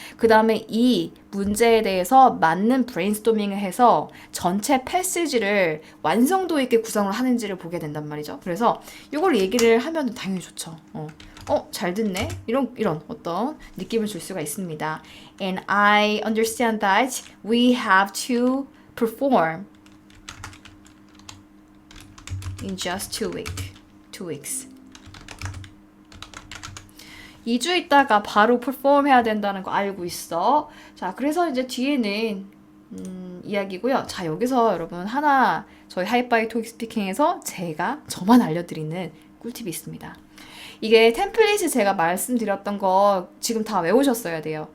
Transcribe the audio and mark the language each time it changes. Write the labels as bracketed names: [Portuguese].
[Korean] 그 다음에 이 문제에 대해서 맞는 브레인스토밍을 해서 전체 패시지를 완성도 있게 구성을 하는지를 보게 된단 말이죠. 그래서 이걸 얘기를 하면 당연히 좋죠. 잘 듣네? 이런 어떤 느낌을 줄 수가 있습니다. [English] And I understand that we have to perform in just 2 weeks. [Korean] 2주 있다가 바로 perform 해야 된다는 거 알고 있어. 자, 그래서 이제 뒤에는 이야기고요. 자, 여기서 여러분 하나 저희 하이파이 토익 스피킹에서 저만 알려드리는 꿀팁이 있습니다. 이게 템플릿을 제가 말씀드렸던 거 지금 다 외우셨어야 돼요.